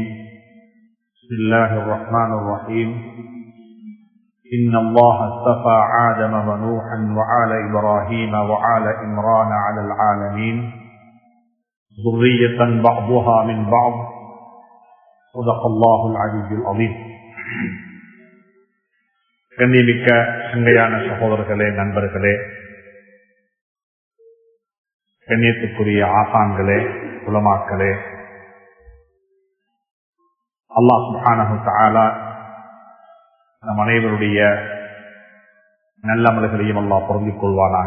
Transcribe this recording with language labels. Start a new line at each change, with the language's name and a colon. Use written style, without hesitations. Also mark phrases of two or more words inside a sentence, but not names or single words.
Arabic: بسم الله الرحمن الرحيم. إن الله اصطفى آدم ونوحا وآل إبراهيم وآل عمران على العالمين ذرية بعضها من بعض. صدق الله العلي العظيم.
Tamil: கண்ணியமிக்க சங்கையான சகோதரர்களே, நண்பர்களே, கண்ணியத்துக்குரிய ஆசான்களே, உலமாக்களே,
Arabic: الله سبحانه وتعالى
Tamil: நம் அனைவருடைய நல்லமல்களையும் அல்லாஹ் பொருந்திக் கொள்வானாக.